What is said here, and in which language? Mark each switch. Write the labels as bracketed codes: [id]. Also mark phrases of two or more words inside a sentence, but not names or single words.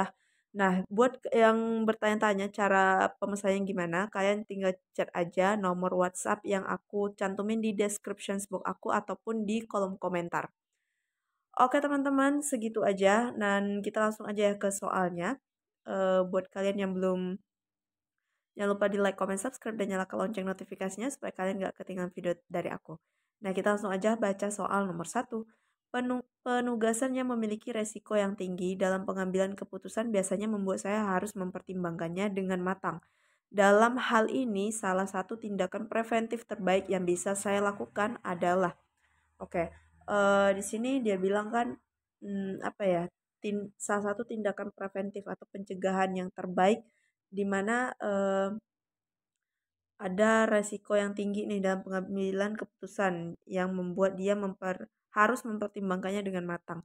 [id] Nah, buat yang bertanya-tanya cara pemesannya gimana, kalian tinggal chat aja nomor WhatsApp yang aku cantumin di [en] description box [id] aku ataupun di kolom komentar. Oke teman-teman, segitu aja. Dan kita langsung aja ya ke soalnya. Buat kalian yang belum, jangan lupa di [en] like, comment, subscribe, [id] dan nyalakan lonceng notifikasinya supaya kalian gak ketinggalan video dari aku. Nah, kita langsung aja baca soal nomor 1. Penugasan yang memiliki resiko yang tinggi dalam pengambilan keputusan biasanya membuat saya harus mempertimbangkannya dengan matang. Dalam hal ini, salah satu tindakan preventif terbaik yang bisa saya lakukan adalah, oke, di sini dia bilang kan, apa ya, salah satu tindakan preventif atau pencegahan yang terbaik di mana ada resiko yang tinggi nih dalam pengambilan keputusan yang membuat dia harus mempertimbangkannya dengan matang.